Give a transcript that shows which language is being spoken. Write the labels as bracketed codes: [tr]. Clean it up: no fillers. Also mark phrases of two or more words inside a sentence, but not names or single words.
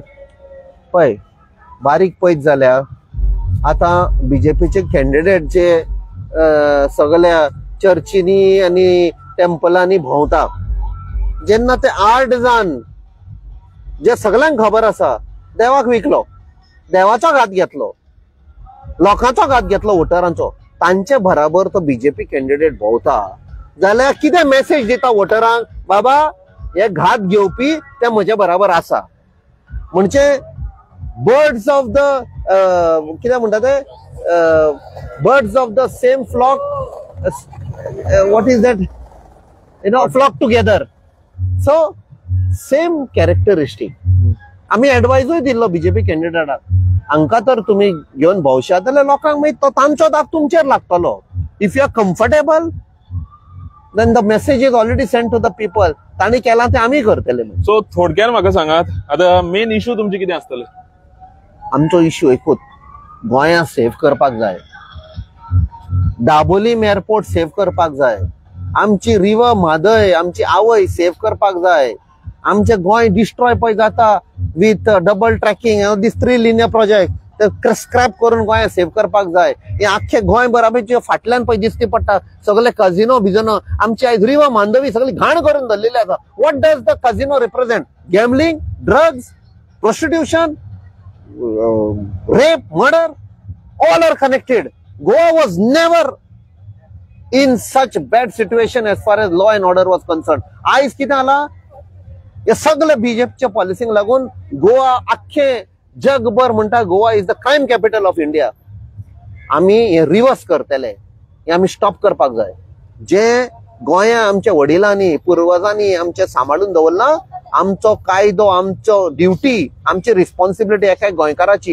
[kok] पळय, बारीक पयत जाल्यार आतां बीजेपीचे कॅन्डिडेट जे सगळ्या चर्चींनी आनी टेम्पलांनी भोंवता, जेन्ना ते 8 जाण जे सगळ्यांक खबर आसा देवाक विकलो, देवाचो घात घेतलो, लोकांचो घात घेतलो, वोटरांचो, तांचे बराबर तो बीजेपी कॅन्डिडेट भोंवता जाल्यार कितें मेसेज दिता वोटरांक? बाबा हे घात घेवपी ते म्हजे बराबर आसा. [en] म्हणजे birds of the [kok] कितें म्हणटा ते [en] birds of the same flock what is that, flock together. So same characteristic. [kok] आम्ही एडवायजूय दिल्लो बीजेपी कॅन्डिडेटाक, हांकां तर तुमी घेवन भोवशात जाल्यार लोकांक मागीर तो तांचो दाग तुमचेर लागतलो. [en] if you are comfortable then the message is already sent to the people. [kok] तांणी केलां तें आमी करतले. सो थोडक्यान म्हाका सांगात, आतां [en] main issue [kok] तुमचे कितें आसतले? आमचो इश्यू एकूच, गोंया सेव्ह करपाक जाय, दाबोलीम एअरपोर्ट सेव्ह करपाक जाय, आमची रिवर म्हादय आमची आवय सेव्ह करपाक जाय, आमचे गोंय डिस्ट्रॉय पळय जाता [en] with double tracking these 3 linear project [kok] ते स्क्रॅप करून गोंया सेव्ह करपाक जाय. हे आख्खे गोंय बराबरचे फाटल्यान पळय दिसती पडटा सगळे कझिनो बिझिनो, आमची आयज रिवर मांडवी सगळी घाण करून धरलेली आसा. [en] what does the casino represent? gambling, drugs, prostitution, rape, murder, all are connected. Goa was never in such bad situation as far as law and order was concerned. [kok] आयज कितें जाला, हे सगळे बीजेपीच्या पॉलिसीक लागून गोवा आख्खे जगभर म्हणटा [en] Goa is the crime capital of India. [kok] आमी हे रिवर्स करतले, हे आमी स्टॉप करपाक जाय. जे गोंया आमच्या वडिलांनी पुर्वजांनी आमचे सांबाळून दवरला, आमचो कायदो, आमचो ड्युटी, आमची रिस्पॉन्सिबिलिटी एका गोंयकाराची.